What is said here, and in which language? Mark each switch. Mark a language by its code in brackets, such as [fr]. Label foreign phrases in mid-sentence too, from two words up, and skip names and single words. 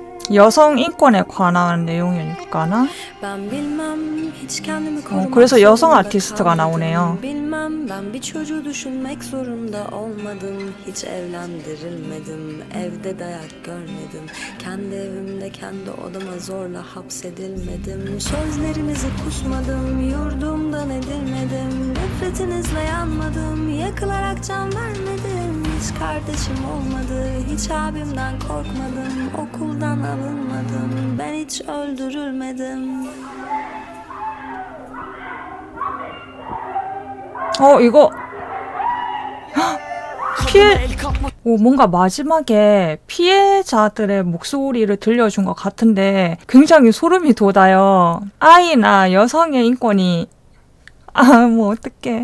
[ko] 여성 인권에 관한 내용일까나? [tr] Ben bilmem hiç kendimi [ko] 그래서 [tr] korumak [ko] 여성 [tr] zorunda [ko] 아티스트가 나오네요. [tr] kaldım. Bilmem ben bir çocuğu düşünmek zorunda olmadım. Hiç evlendirilmedim. Evde dayak görmedim. Kendi evimde kendi odama zorla hapsedilmedim. Sözlerinizi kusmadım. Yurdumdan edilmedim. Nefretinizle yanmadım. Yakılarak can vermedim. Hiç kardeşim olmadı. Hiç abimden korkmadım. Okuldan alınmadım. Ben hiç öldürülmedim. [ko] 이거 뭔가 마지막에 피해자들의 목소리를 들려준 것 같은데 굉장히 소름이 돋아요. 아이나 여성의 인권이 뭐 어떡해.